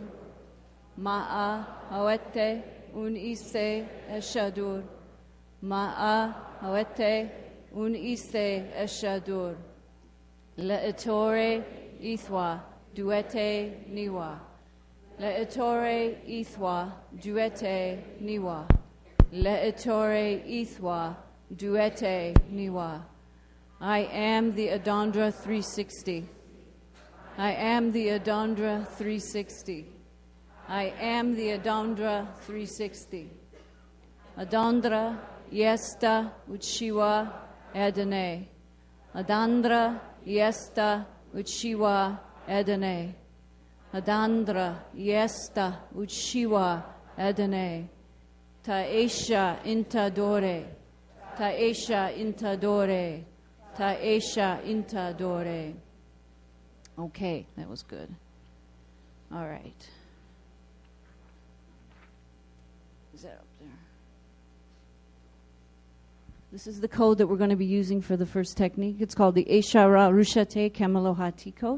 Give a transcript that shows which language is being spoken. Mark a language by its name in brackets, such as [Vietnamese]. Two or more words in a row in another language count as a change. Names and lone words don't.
[English] Ma'a Hawete Unise Eshadur. Ma'a Hawete Unise Eshadur. Le'etore Ithwa Duete Niwa. Le'etore Ithwa Duete Niwa. Le'etore Ithwa Duete Niwa. I am the Adondra 360. I am the Adondra 360. I am the Adondra 360. Adondra Yesta Uchiwa Edene. Adandra Yesta Uchiwa Edene. Adandra Yesta Uchiwa Edene. Taesha Intadore. Taesha Intadore. Taesha Intadore. Okay, that was good. All right. Is that up there? This is the code that we're going to be using for the first technique. It's called the Eshara Rushate Kamelohati code.